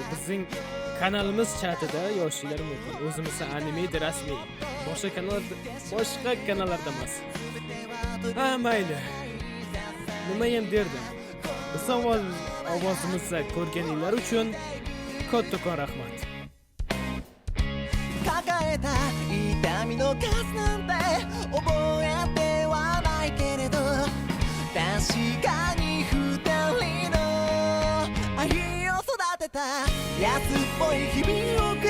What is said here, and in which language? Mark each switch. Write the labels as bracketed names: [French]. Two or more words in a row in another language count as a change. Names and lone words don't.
[Uzbek] Bizning kanalimiz chatida yozishingiz mumkin. O'zimiz anime rasmiy. Boshqa kanallarda emas. Mayli. Nima ham derdim. Biz avval ovozimizni ko'rganinglar uchun kattakon rahmat. [Japanese] 抱えた痛みの数なんて覚えてはないけれどだ確かに二人の愛を育てた安っぽい日々を送